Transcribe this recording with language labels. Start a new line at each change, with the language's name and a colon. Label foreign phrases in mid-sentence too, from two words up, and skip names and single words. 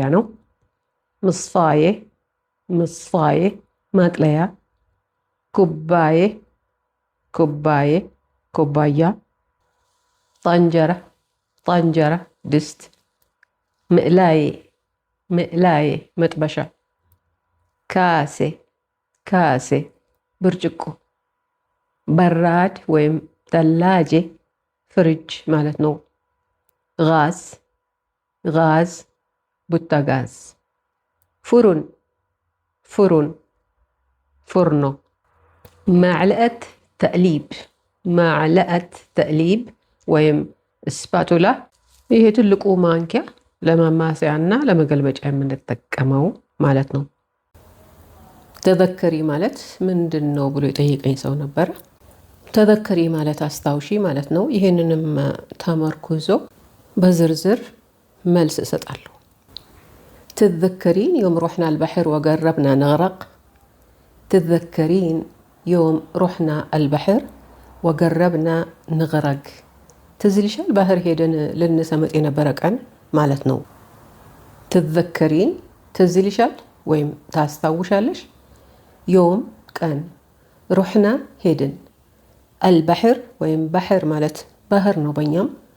Amharic: ነው።
Arabic: مصفاية مصفاية
Amharic: ማቅለያ።
Arabic: كباية كباية
Amharic: ኩባያ።
Arabic: طنجرة طنجرة
Amharic: ድስት።
Arabic: معلاية معلاية
Amharic: መጥበሻ።
Arabic: كاسة كاسة
Amharic: ብርጭቆ። በራድ ወይም ተላጄ ፍሪጅ ማለት ነው።
Arabic: غاز غاز
Amharic: ቡታጋዝ።
Arabic: فرن فرن
Amharic: ፉርኖ
Arabic: معلقة تقليب معلقة تقليب
Amharic: ወይም ስፓቱላ ይሄ ትልቁ ማንኪያ ለማማሰያና ለመገልበጫ የምንጠቀመው ማለት ነው። ተዘከሪ ማለት ምንድነው ብሎ የጠየቀኝ ሰው ነበር። ተዘከሪ ማለት አስታውሺ ማለት ነው። ይሄንንም ተመርኩዞ በዝርዝር መልስ እሰጣለሁ።
Arabic: تتذكرين يوم رحنا البحر وجربنا نغرق؟ تتذكرين يوم رحنا البحر وجربنا نغرق؟
Amharic: تزليشال ባህር ሄደን ልንሰምጥ የነበረ ቀን ማለት ነው። ትዘከሪን ትዝልሻል ወይም ታስታውሻለሽ። ዮም ቀን፣ ሩሕና ሄድን፣ አልባሕር ወይም ባህር ማለት ባህር ነው በኛም፣